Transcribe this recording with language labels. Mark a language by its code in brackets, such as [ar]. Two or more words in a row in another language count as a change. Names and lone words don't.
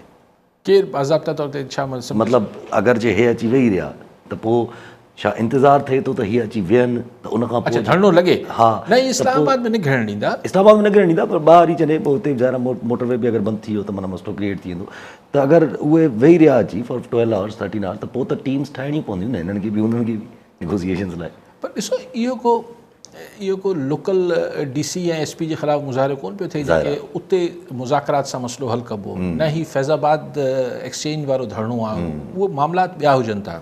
[sd] केरु बाज़ाब्ता तौर ते छा मतिलबु अगरि जे हे अची वेही रहिया त पोइ छा इंतज़ारु थिए थो त हीअ अची वेहनि, त उनखां पोइ धरणो लॻे? हा, न इस्लामाबाद में निकिरणु ॾींदा, इस्लामाबाद में निकिरणु ॾींदा, पर ॿाहिरि ई चए पोइ हुते ज़ाहिर मोटरवे बि अगरि बंदि थी वियो त माना मसइलो क्रिएट थी वेंदो। त अगरि उहे वेही रहिया अची [en] for 12 hours 13 hours, [sd] त पोइ त टीम्स ठाहिणियूं पवंदियूं न हिननि खे बि उन्हनि खे बि नेगोशिएशन्स लाइ। पर ॾिसो इहो को लोकल DC ऐं SP जे ख़िलाफ़ु मुज़ाहिरो कोन पियो थिए जेके उते मुज़ाकरात सां मसइलो हल कबो, न ही फैज़ाबाद एक्सचेंज वारो धरणो आहे, उहो मामलात ॿिया हुजनि था।